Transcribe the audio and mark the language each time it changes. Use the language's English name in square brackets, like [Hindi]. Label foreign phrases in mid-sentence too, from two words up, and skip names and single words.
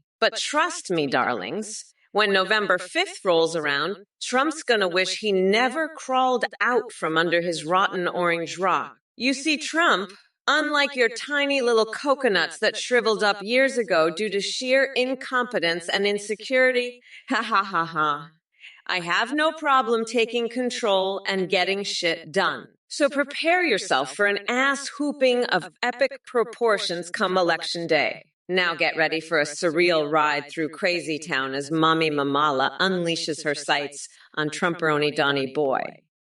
[English] But trust me, darlings, when November 5th rolls around, Trump's gonna wish he never crawled out from under his rotten orange rock. You see, Trump, unlike your tiny little coconuts that shriveled up years ago due to sheer incompetence and insecurity, ha ha ha ha. I have no problem taking control and getting shit done. So prepare yourself for an ass hooping of epic proportions come Election Day. Now get ready for a surreal ride through Crazy Town as Mommy Mamala unleashes her sights on Trumperoni Donnie Boy.